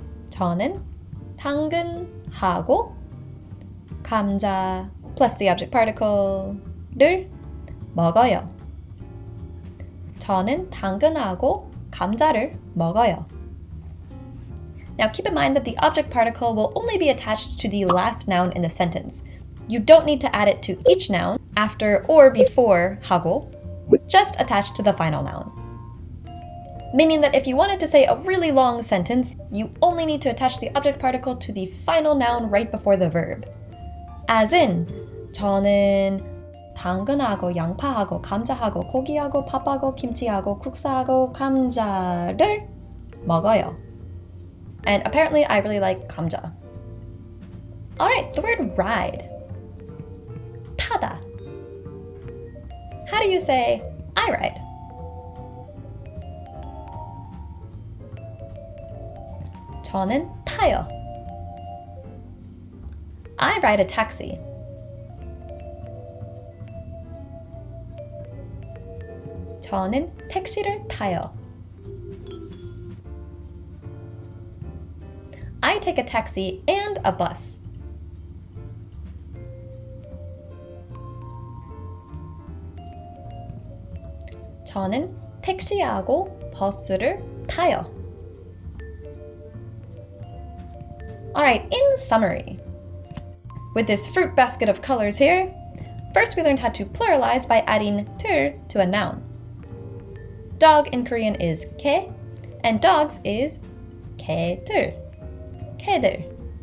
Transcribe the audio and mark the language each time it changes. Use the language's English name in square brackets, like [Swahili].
[Korean] 저는 당근하고 감자 [English] plus the object particle [Korean] 를 먹어요. 저는 당근하고 감자를 먹어요. [English] Now keep in mind that the object particle will only be attached to the last noun in the sentence. You don't need to add it to each noun after or before 하고, just attached to the final noun. Meaning that if you wanted to say a really long sentence, you only need to attach the object particle to the final noun right before the verb. As in, [Korean] 저는 당근하고 양파하고 감자하고 고기하고 밥하고 김치하고 국수하고 감자를 먹어요. [English] And apparently I really like 감자. Alright, the word ride. 타다. How do you say I ride? [Korean] 저는 타요. [English] I ride a taxi. [Korean] 저는 택시를 타요. [English] I take a taxi and a bus. [Korean] 저는 택시하고 버스를 타요. [English] Alright, in summary, with this fruit basket of colors here, first we learned how to pluralize by adding 들 to a noun. Dog in Korean is 개, and dogs is 개들, 개들.